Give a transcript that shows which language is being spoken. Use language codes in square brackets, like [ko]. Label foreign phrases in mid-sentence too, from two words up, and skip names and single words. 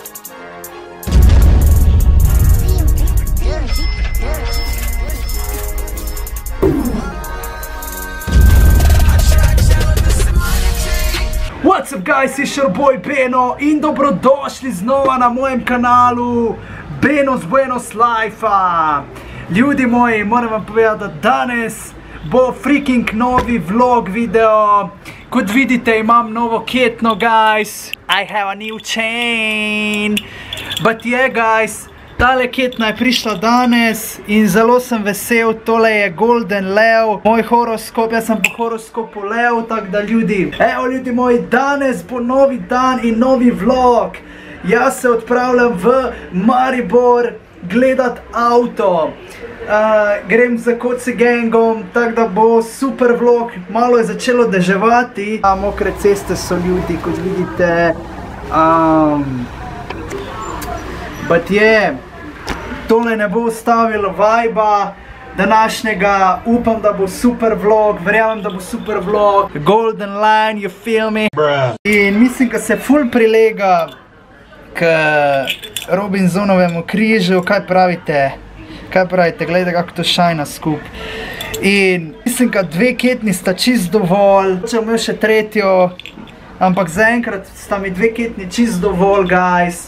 [en] What's up guys, it's your boy [sl] Beno in dobrodošli znova na mojem kanalu Benos Buenos Life-a. Ljudi moji, moram vam povedati, da danes bo freaking novi vlog video. Kot vidite, imam novo ketno, guys. [en] I have a new chain. But yeah, guys, [sl] tale ketna je prišla danes in zelo sem vesel. Tole je Golden Lev, moj horoskop, jaz sem po horoskopu Lev, tako da ljudi. Evo ljudi moji, danes bo novi dan in novi vlog. Jaz se odpravljam v Maribor gledat avto. Grem za Koci gangom, tako da bo super vlog. Malo je začelo deževati. Mokre ceste so ljudi, kot vidite. [en] But yeah, [sl] tole ne bo ustavilo vibe-a današnjega. Upam, da bo super vlog, verjamem, da bo super vlog. [en] Golden line, you feel me? [sl] In mislim, da se ful prilega k Robinsonovemu križu. Kaj pravite? Kaj pravite? Gledajte, kako to šajna skup. In mislim, da dve ketni sta čist dovolj. Če imel še tretjo, ampak zaenkrat sta mi dve ketni čist dovolj, guys.